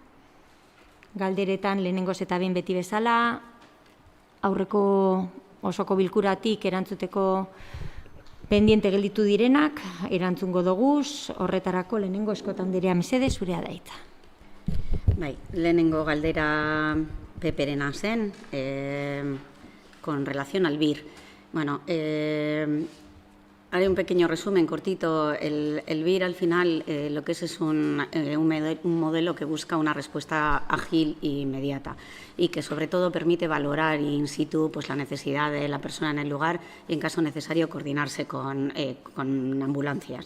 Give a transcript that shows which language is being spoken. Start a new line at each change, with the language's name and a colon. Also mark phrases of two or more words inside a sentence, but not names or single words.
Basque: Galderetan lehenengoz eta behin beti bezala, aurreko osoko bilkuratik erantzuteko pendiente gelditu direnak, erantzungo doguz, horretarako lehenengo Eskotan Anderea mesede zurea daitza. Bai, lehenengo galdera peperena zen,
Spanish: con relación al BIR. Bueno, haré un pequeño resumen cortito. El BIR al final lo que es un modelo que busca una respuesta ágil e inmediata y que sobre todo permite valorar in situ pues, la necesidad de la persona en el lugar y en caso necesario coordinarse con ambulancias.